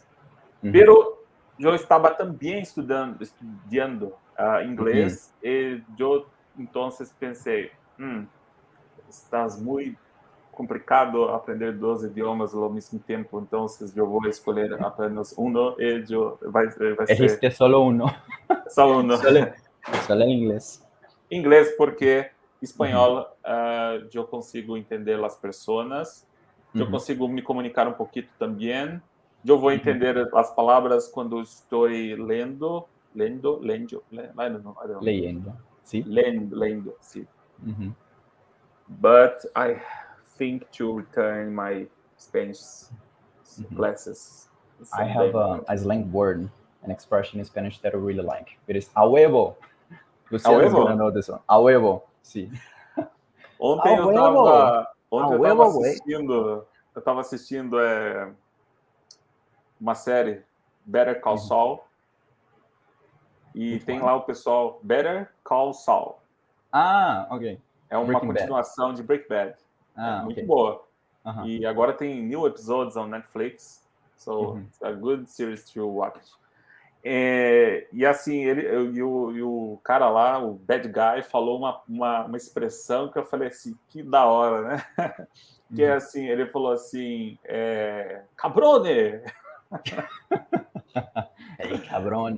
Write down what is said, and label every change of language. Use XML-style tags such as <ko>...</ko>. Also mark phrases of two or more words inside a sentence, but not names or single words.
<pt>Pero eu estava também estudando inglês, e eu então pensei, estás muito complicado aprender 2 idiomas ao mesmo tempo, então eu vou escolher apenas um e vai ser...</pt> <es>Elegiste solo uno.</es> <pt>Só um.</pt> <es>Solo inglês.</es> <pt>Inglês, porque espanhol eu consigo entender as pessoas, eu consigo me comunicar um pouquinho também. Eu vou entender as palavras quando estou lendo,</pt> <es>sí.</es> <pt>Lendo, sim.</pt> <en>But I think to return my Spanish classes. I have a slang word, an expression in Spanish that I really like. It is</en> <es>a huevo.</es> <en>Luciano is gonna know this one.</en> <es>A huevo, sí.</es> <pt>Ontem eu estava assistindo uma série, Better Call Saul, e tem lá o pessoal, Better Call Saul. Ah, ok. É uma continuação de Breaking Bad. É muito boa. E agora tem</pt> <en>new episodes on Netflix, so it's a good series to watch.</en> <pt>E assim, o cara lá, o</pt> <en>bad guy,</en> <pt>falou uma expressão que eu falei assim, que da hora, né? Que é assim, ele falou assim, cabrone! Ei, cabrone!</pt>